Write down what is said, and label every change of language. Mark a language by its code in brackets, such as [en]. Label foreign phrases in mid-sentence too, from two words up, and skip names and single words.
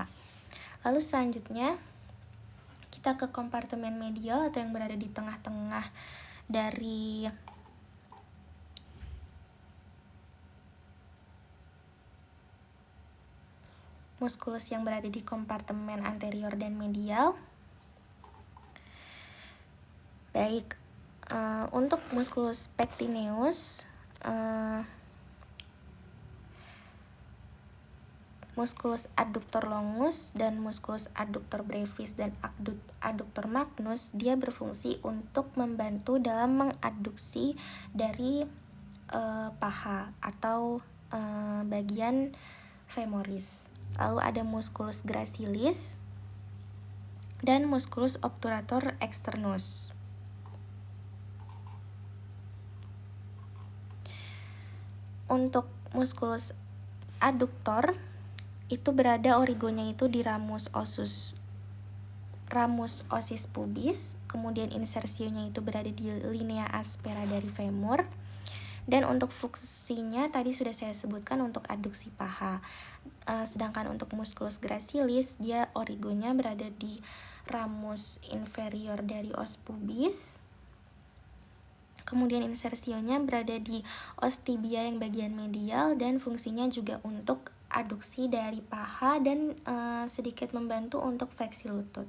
[id] Lalu selanjutnya kita ke kompartemen medial atau yang berada di tengah-tengah dari muskulus yang berada di kompartemen anterior dan medial. Baik, untuk [la] musculus pectineus, musculus adductor longus [id] dan [la] musculus adductor brevis [id] dan [la] adductor magnus, [id] dia berfungsi untuk membantu dalam mengadduksi dari paha atau bagian femoris. Lalu ada [la] musculus gracilis [id] dan [la] musculus obturator externus. [id] Untuk [la] musculus adductor [id] itu berada origonya itu di [la] ramus osis pubis, [id] kemudian insersionya itu berada di [la] linea aspera [id] dari femur. Dan untuk fungsinya tadi sudah saya sebutkan untuk adduksi paha. Sedangkan untuk [la] musculus gracilis, [id] dia origonya berada di [la] ramus inferior [id] dari [la] os pubis. [id] Kemudian insersionya berada di [la] os tibia [id] yang bagian medial dan fungsinya juga untuk aduksi dari paha dan sedikit membantu untuk fleksi lutut.